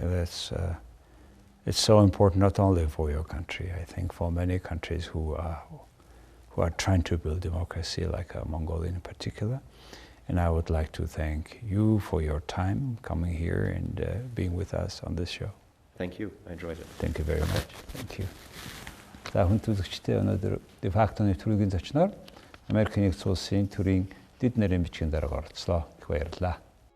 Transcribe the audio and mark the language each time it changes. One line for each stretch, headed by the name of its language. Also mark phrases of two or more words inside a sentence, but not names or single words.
English: Yeah, it's so important not only for your country, I think for many countries who are trying to build democracy, like Mongolia in particular. And I would like to thank you for your time coming here and being with us on this show. Thank you. I enjoyed it. Thank you very much. Thank you.
Mongolian: За хүн төлөвчтэй өнөөдөр де-фактоны төрийн зочноор Америкийн нэгдсэн улсын төрийн дэд нарийн бичгийн даргаар оролцлоо. Их баярлалаа.